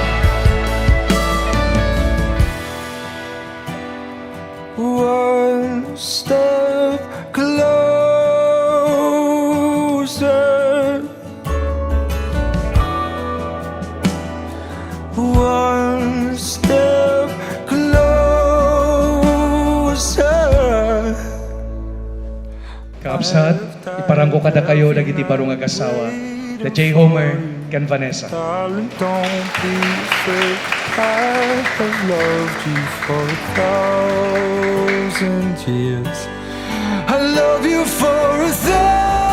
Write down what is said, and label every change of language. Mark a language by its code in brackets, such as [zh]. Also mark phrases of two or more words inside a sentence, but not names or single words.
[en] One step closer. One step closer. [ilo] Kaabsat, iparanggo kada kayo dagiti barong agasawa. The J. Homer, ken Vanessa. [en] Darling, don't be afraid. I have loved you for 1,000 years. I love you for 1,000.